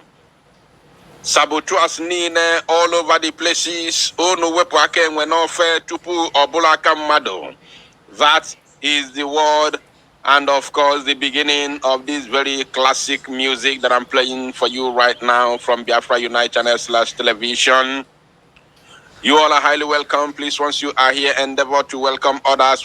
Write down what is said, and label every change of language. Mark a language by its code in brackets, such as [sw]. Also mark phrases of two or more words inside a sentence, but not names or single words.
[ig] Saboteurs niile [en] all over the places [ig] unu wepụ aka enwe n'ofe tupu ọbụla aka mmadụ. [en] That is the word and of course the beginning of this very classic music that I'm playing for you right now from Biafra Unite channel/television. You all are highly welcome. Please, once you are here, endeavor to welcome others.